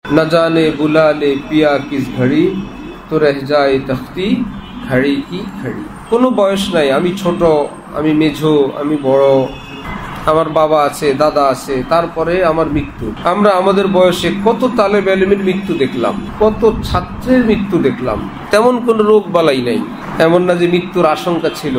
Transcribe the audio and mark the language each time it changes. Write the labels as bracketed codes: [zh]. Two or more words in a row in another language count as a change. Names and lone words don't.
[hi] न जाने बुला ले पिया किस घड़ी तो रह जाए तख्ती घड़ी की घड़ी। [bn] কোনো বয়স নাই, আমি ছোট, আমি মেঝো, আমি বড়, আমার বাবা আছে, দাদা আছে, তারপরে আমার মৃত্যু। আমরা আমাদের বয়সে কত [ar] طالب علم [bn] মৃত্যু দেখলাম, কত ছাত্রের মৃত্যু দেখলাম। তেমন কোনো রোগ বালাই নাই, এমন না যে মৃত্যুর আশঙ্কা ছিল।